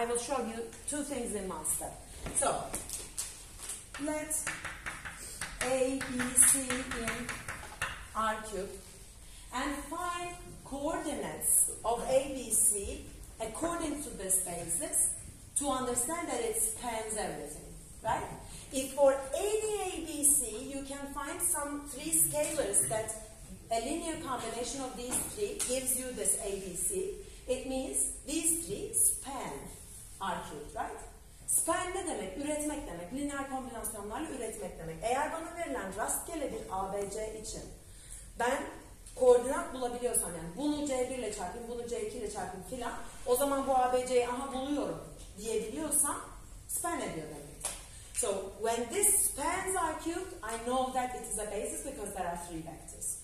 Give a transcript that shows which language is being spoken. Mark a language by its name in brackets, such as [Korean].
[English] I will show you 2 things in one step. So, let A, B, C in R cubed and find coordinates of A, B, C according to this basis to understand that it spans everything, right? If for any A, B, C, you can find some 3 scalars that a linear combination of these 3 gives you this A, B, C, it means these 3 span R cubed, right? [Turkish] Span ne demek? Üretmek demek. Lineer kombinasyonlarla üretmek demek. Eğer bana verilen rastgele bir ABC için ben koordinat bulabiliyorsam, yani bunu C1 ile çarpayım, bunu C2 ile çarpayım filan, o zaman bu ABC'yi aha buluyorum diyebiliyorsam span ediyor demek. [English] So when this spans R cubed, I know that it is a basis because there are 3 vectors.